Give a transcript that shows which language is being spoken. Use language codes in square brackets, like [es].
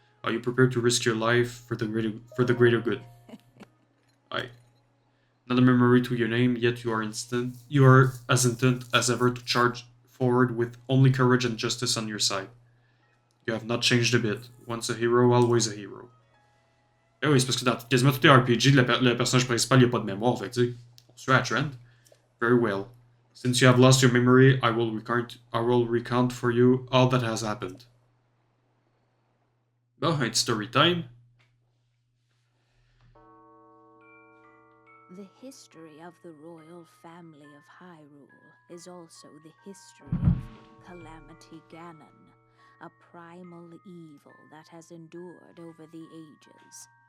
[en] Are you prepared to risk your life for the greater good? I. Not a memory to your name, yet you are as intent as ever to charge forward with only courage and justice on your side. You have not changed a bit. Once a hero, always a hero. [fr] Eh oui, c'est parce que dans quasiment tous les RPG, le personnage principal, il a pas de mémoire, fait que tu sais, on suit à trend. [en] Very well. Since you have lost your memory, I will recount for you all that has happened. Oh, it's story time. The history of the royal family of Hyrule is also the history of Calamity Ganon, a primal evil that has endured over the ages.